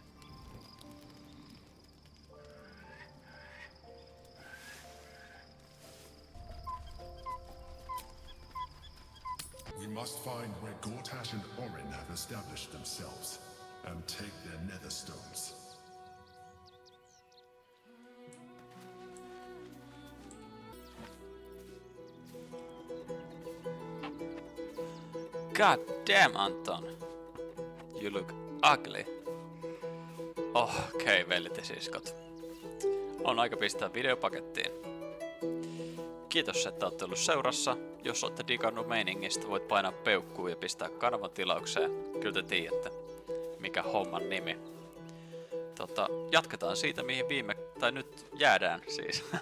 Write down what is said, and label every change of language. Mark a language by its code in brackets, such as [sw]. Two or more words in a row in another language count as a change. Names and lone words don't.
[en] We must find where Gortash and Orin have established themselves, and take their nether stones. God damn, Anton. You look ugly. [fi] Okei, veljet ja siskot. On aika pistää videopakettiin. Kiitos, että olette ollut seurassa. Jos olette digannut meiningistä, voit painaa peukkuun ja pistää kanavan tilaukseen. Kyllä te tiedätte, mikä homman nimi. Jatketaan siitä, mihin nyt jäädään siis.